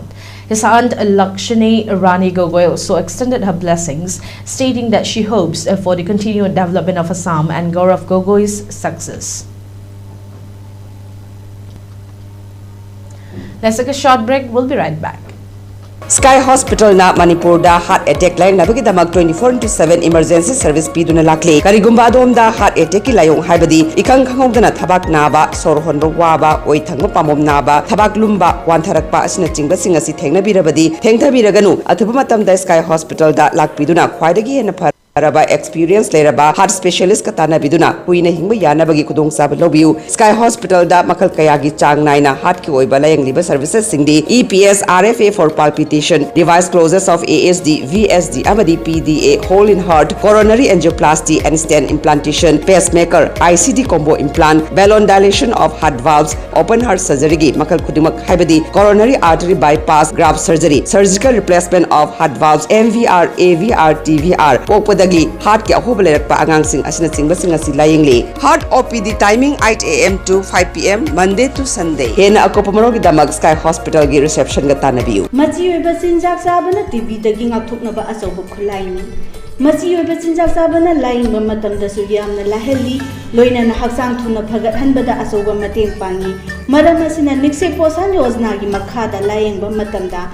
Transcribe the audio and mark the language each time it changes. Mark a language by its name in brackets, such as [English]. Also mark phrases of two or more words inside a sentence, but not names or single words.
[English] His aunt, Lakshmi Rani Gogoi, also extended her blessings, stating that she hopes for the continued development of Assam and Gaurav Gogoi's success. Let's take a short break. We'll be right back. [Manipuri] Sky Hospital na Manipur da [English] heart attack [Manipuri] line nabagi damak 24/7 [English] emergency service [Manipuri] piduna lakli karigumba adom da [English] heart attack [Manipuri] ki layong haibadi ikang khangogdana thabak naba sor honba waba oi thangba pamom naba thabak lumba wantharakpa asina chingba singa si thengna birabadi thengthabiraganu athuba matam da Sky Hospital da lakpiduna khwaidagi hena experience leraba [English] heart specialist [Manipuri] katana biduna huina hingba yana bagi kudong sab lobiu Sky Hospital da makal kayagi chang naina heart ki oiba layang liba services singdi [English] EPS RFA for palpitation device closures of ASD VSD [Manipuri] amadi [English] PDA hole in heart coronary angioplasty and stent implantation pacemaker ICD combo implant balloon dilation of heart valves open heart surgery [Manipuri] gi makal kudimak haibadi [English] coronary artery bypass graft surgery surgical replacement of heart valves MVR AVR TVR heart [Manipuri] ki ahoba lerakpa angang sing asina chingba sing asi layingli [English] heart OPD timing 8 AM to 5 PM Monday to Sunday [Manipuri] hena akopamaro gi damak [English] Sky Hospital gi reception [Manipuri] ga tanabiu machi oiba sinjak sabana TB dagi ngakthokna ba asoba khulaini machi oiba sinjak sabana layingba matam da su yamna laheli loina na haksang thuna phagat hanbada asoba mateng pangi maram asina nikse posan yojna gi makhada layingba matam da